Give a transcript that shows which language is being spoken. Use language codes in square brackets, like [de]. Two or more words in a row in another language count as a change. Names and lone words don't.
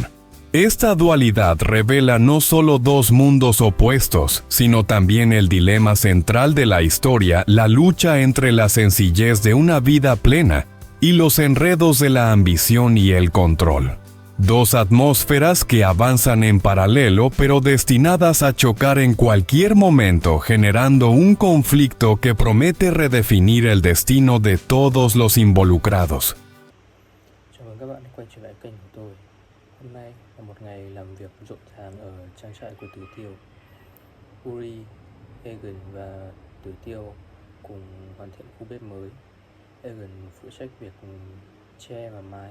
[es] Esta dualidad revela no solo dos mundos opuestos, sino también el dilema central de la historia, la lucha entre la sencillez de una vida plena y los enredos de la ambición y el control. Dos atmósferas que avanzan en paralelo pero destinadas a chocar en cualquier momento, generando un conflicto que promete redefinir el destino de todos los involucrados. [vi] Chào mừng các bạn đã quay trở lại kênh của tôi. Hôm nay là một ngày làm việc rộn ràng ở trang trại của Tử Tiêu. Uri, Egan và Tử Tiêu cùng hoàn thiện khu bếp mới. Egan phụ trách việc tre và mái.